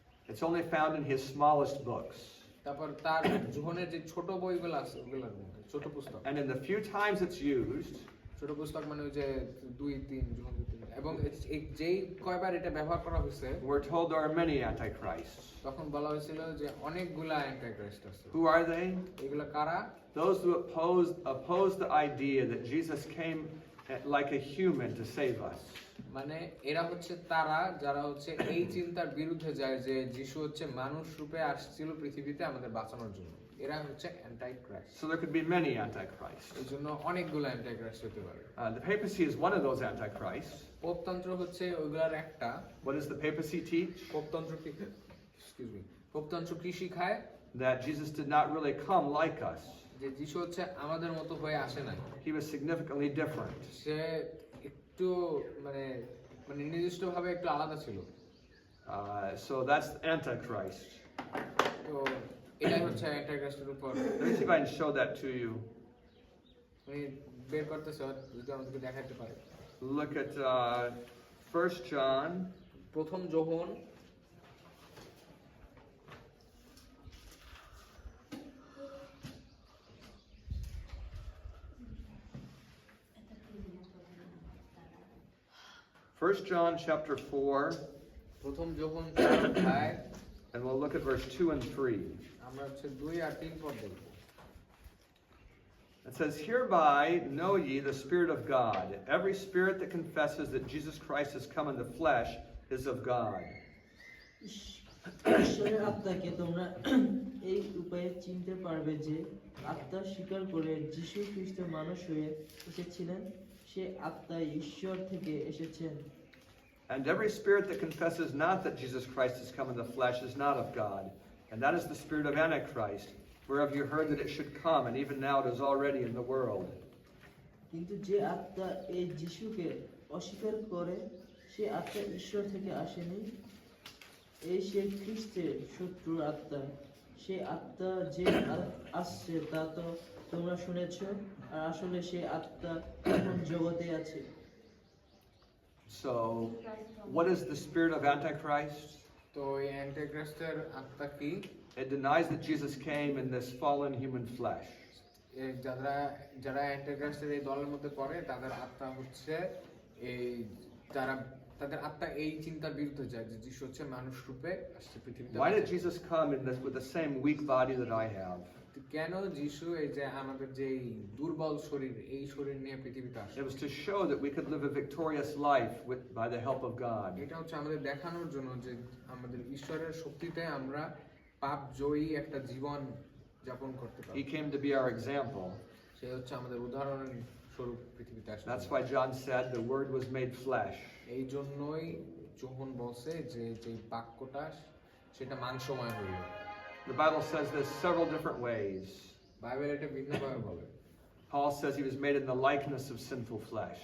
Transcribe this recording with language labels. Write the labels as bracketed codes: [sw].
[en] It's only found in his smallest books. [bn] তারপর তার যোহনের যে ছোট বইগুলো আছে ওগুলোর মধ্যে ছোট পুস্তক [en] And in the few times it's used, [bn] ছোট পুস্তক মানে ওই যে 2-3 যোহন 2-3 এবং এই যেই কয়বার এটা ব্যবহার করা হয়েছে [en] we're told there are many antichrists. [bn] তখন বলা হয়েছিল যে অনেকগুলা অ্যান্টিক্রাইস্ট আছে [en] Who are they? [bn] এগুলা কারা? [en] Those who oppose the idea that Jesus came like a human to save us. [bn] মানে এরা হচ্ছে তারা যারা হচ্ছে এই চিন্তার বিরুদ্ধে যায় যে যিশু হচ্ছে মানুষ রূপে আসছিল পৃথিবীতে আমাদের বাঁচানোর জন্য। এরা হচ্ছে Antichrist. [en] So there could be many antichrists. [bn] এই জন্য অনেকগুলো অ্যান্টিক্রাইস্ট হতে পারে। [en] The papacy is one of those antichrists. [bn] পোপতন্ত্র হচ্ছে ওইগুলার একটা। [en] What does the papacy teach? [bn] পোপতন্ত্র কি পোপতন্ত্র কি শিখায়? [en] That Jesus did not really come like us. [bn] যে যিশু হচ্ছে আমাদের মতো হয়ে আসে নাই। [en] He was significantly different. [bn] সে একটু মানে মানে নির্দিষ্টভাবে একটু আলাদা ছিল। [en] So that's the antichrist. [bn] তো এটাই হচ্ছে অ্যান্টিক্রাইস্টের উপর। [en] Let me see if I can show that to you. [bn] উনি বের করতেছে যদি আমাদেরকে দেখাতে পারে। [en] Look at 1 John. [bn] প্রথম যোহন [en] First John chapter 4, [bn] প্রথম যোহন 4 অধ্যায় [en] and we'll look at verse 2 and 3. [bn] আমরা হচ্ছে 2 আর 3 পদ দেখব। [en] It says, "Hereby know ye the Spirit of God. Every spirit that confesses that Jesus Christ has come in the flesh is of God." [bn] ঈশ্বরের আত্মাকে তোমরা এই উপায়ে চিনতে পারবে যে আত্মা স্বীকার করে যীশু খ্রিস্ট মানুষ হয়ে এসেছিলেন, সে আত্মা ঈশ্বর থেকে এসেছেন। [en] And every spirit that confesses not that Jesus Christ has come in the flesh is not of God. And that is the spirit of Antichrist, whereof you heard that it should come, and even now it is already in the world. [bn] কিন্তু যে আত্মা এই যিশুকে অস্বীকার করে সে আত্মা ঈশ্বর থেকে আসেনি, এই সে খ্রিস্টের শত্রুর আত্মা। সে আত্মা যে আসছে তা তো তোমরা শুনেছ, আর আসলে সে আত্মা এখন জগতে আছে। [en] So, what is the spirit of Antichrist? [bn] তো এই অ্যান্টিক্রাইস্টের আত্মা কি? [en] It denies that Jesus came in this fallen human flesh. [bn] যারা যারা অ্যান্টিক্রাইস্টের এই দলের মধ্যে পড়ে তাদের আত্মা হচ্ছে এই যারা তাদের আত্মা এই চিন্তার বিরুদ্ধে যায় যে যিশু হচ্ছে মানুষ রূপে আসছে পৃথিবীতে। [en] Why did Jesus come in this with the same weak body that I have? [bn] কেন যিশু এই যে আমাদের যে দুর্বল শরীর এই শরীর নিয়ে পৃথিবীতে আসে? [en] It was to show that we could live a victorious life by the help of God. [bn] এটা হচ্ছে আমাদের দেখানোর জন্য যে আমাদের ঈশ্বরের শক্তিতে আমরা পাপ জয়ী একটা জীবন যাপন করতে পারি। [en] He came to be our example. [bn] সে হচ্ছে আমাদের উদাহরণ স্বরূপ পৃথিবীতে আসে। [en] That's why John said the word was made flesh. [bn] এই জন্যই যোহন বলছে যে যে বাক্যটা সেটা মাংসময় হইল। [en] The Bible says this several different ways. [bn] Bible এটা ভিন্নভাবে বলে। [en] Paul says he was made in the likeness of sinful flesh.